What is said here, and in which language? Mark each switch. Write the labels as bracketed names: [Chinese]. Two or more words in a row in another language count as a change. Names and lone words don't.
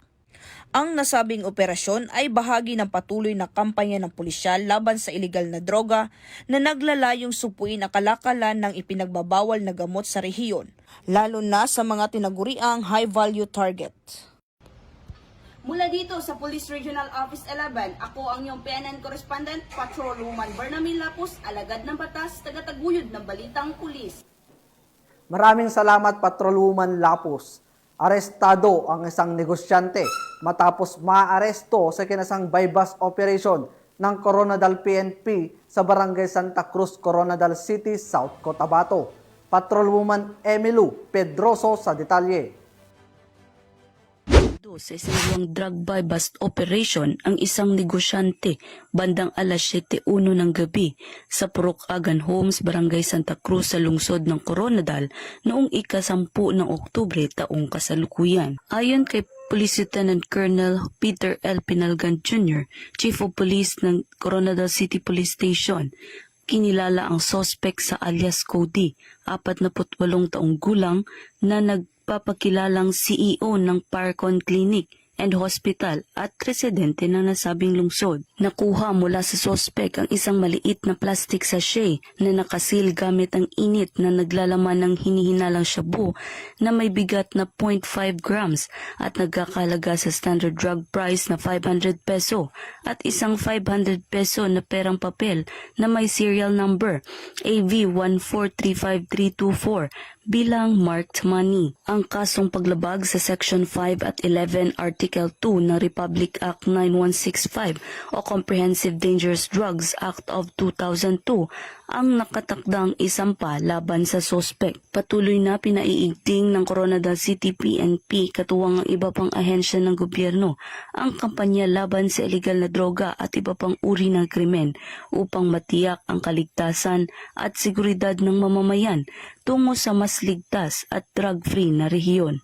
[Filipino] Ang nasabing operasyon ay bahagi ng patuloy na kampanya ng pulisyal laban sa iligal na droga na naglalayong supuin ang kalakalan ng ipinagbabawal na gamot sa rehiyon, lalo na sa mga tinaguriang [English] high-value target. [Filipino] Mula dito sa Police Regional Office 11, ako ang iyong PNN Correspondent, Patrolwoman Berna May Lapus, alagad ng batas, tagataguyod ng Balitang Pulis. Maraming salamat Patrolwoman Lapus. Arestado ang isang negosyante matapos maaresto sa kinasang [English] by-bust operation [Filipino] ng Coronadal PNP sa Barangay Santa Cruz, Coronadal City, South Cotabato. Patrolwoman Emilu Pedroso sa detalye. Sa isinagawang [English] drug buy-bust operation [Filipino] ang isang negosyante bandang alas 7:01 ng gabi sa Purok Agan Homes, Barangay Santa Cruz sa lungsod ng Coronadal noong ika-10 ng Oktubre taong kasalukuyan. Ayon kay Police Lieutenant Colonel Peter L. Pinalgan Jr., [English] Chief of Police [Filipino] ng Coronadal City Police Station, kinilala ang suspect sa alias Cody, 48 taong gulang na nagpapakilalang CEO ng Parcon Clinic and Hospital at residente ng nasabing lungsod. Nakuha mula sa suspect ang isang maliit na [English] plastic sachet [Filipino] na nakasil gamit ang init na naglalaman ng hinihinalang shabu na may bigat na 0.5 grams at nagkakalaga sa [English] standard drug price [Filipino] na 500 peso at isang 500 peso na perang papel na may [English] serial number [Filipino] AV1435324 bilang [English] marked money. [Filipino] Ang kasong paglabag sa Section 5 at 11 Article 2 ng Republic Act 9165 o Comprehensive Dangerous Drugs Act of 2002 ang nakatakdang isampa laban sa sospek. Patuloy na pinaiigting ng Coronadal City PNP katuwang ang iba pang ahensya ng gobyerno ang kampanya laban sa iligal na droga at iba pang uri ng krimen upang matiyak ang kaligtasan at seguridad ng mamamayan tungo sa mas ligtas at drug-free na rehiyon.